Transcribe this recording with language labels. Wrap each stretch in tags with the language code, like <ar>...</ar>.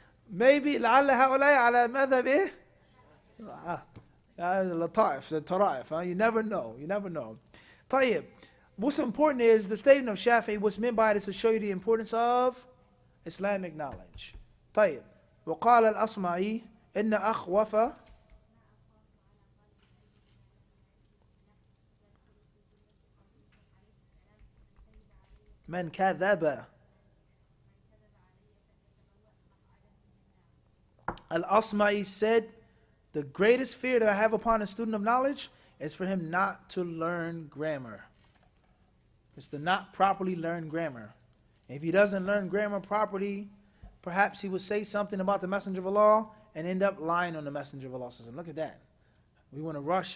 <en>Maybe</en> <ar>لعل هؤلاء على مذهب ايه؟ اللطائف, the tara'if.</ar> <en>You never know. You never know. طيب. What's important is the statement of Shafi'i. What's meant by it is to show you the importance of Islamic knowledge.</en> <ar>طيب. وقال الأصمعي إن أخوف من كذب.</ar> <en>Al-Asma'i said, the greatest fear that I have upon a student of knowledge is for him not to learn grammar. It's to not properly learn grammar. If he doesn't learn grammar properly, perhaps he would say something about the Messenger of Allah and end up lying on the Messenger of Allah. Look at that. We want to rush.</en>